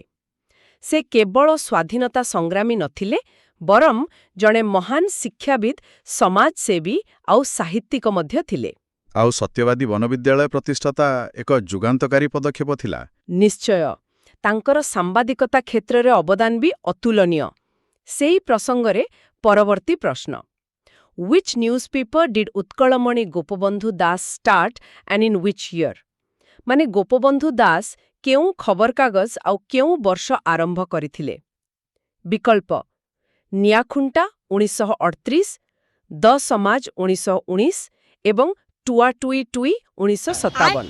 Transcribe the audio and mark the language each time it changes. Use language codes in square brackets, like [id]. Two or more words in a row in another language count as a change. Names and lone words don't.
[or] ସେ କେବଳ ସ୍ୱାଧୀନତା ସଂଗ୍ରାମୀ ନଥିଲେ, ବରଂ ଜଣେ ମହାନ ଶିକ୍ଷାବିତ୍, ସମାଜସେବୀ ଆଉ ସାହିତ୍ୟିକ ମଧ୍ୟ ଥିଲେ। ଆଉ ସତ୍ୟବାଦୀ ବନବିଦ୍ୟାଳୟ ପ୍ରତିଷ୍ଠାତା ଏକ ଯୁଗାନ୍ତକାରୀ ପଦକ୍ଷେପ ଥିଲା। ନିଶ୍ଚୟ। ତାଙ୍କର ସାମ୍ବାଦିକତା କ୍ଷେତ୍ରରେ ଅବଦାନ ବି ଅତୁଳନୀୟ। ସେହି ପ୍ରସଙ୍ଗରେ ପରବର୍ତ୍ତୀ ପ୍ରଶ୍ନ, [en] Which newspaper did ଉତ୍କଳମଣି ଗୋପବନ୍ଧୁ ଦାସ start and in which year? [or] ମାନେ ଗୋପବନ୍ଧୁ ଦାସ କେଉଁ ଖବରକାଗଜ ଆଉ କେଉଁ ବର୍ଷ ଆରମ୍ଭ କରିଥିଲେ? ବିକଳ୍ପ ନିଆଖୁଣ୍ଟା 1938, ଦ ସମାଜ 1919 ଏବଂ ଟୁଆ ଟୁଇ ଟୁଇ 1957।